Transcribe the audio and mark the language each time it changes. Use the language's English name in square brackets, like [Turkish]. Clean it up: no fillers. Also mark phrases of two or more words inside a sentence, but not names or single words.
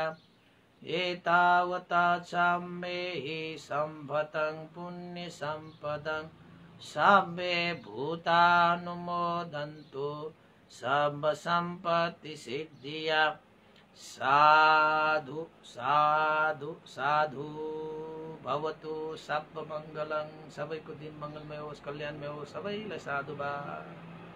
[Pali] एतावता च मेहि सम्भतं पुण्य सम्पदं, सब्बे भूतानुमोदन्तु सब्ब सम्पत्ति सिद्धिया। साधु साधु साधु भवतु, सब मङ्गलं। [Nepali] सबैको दिन मङ्गलमय होस्, कल्याणमय होस्। सबैलाई साधुवाद।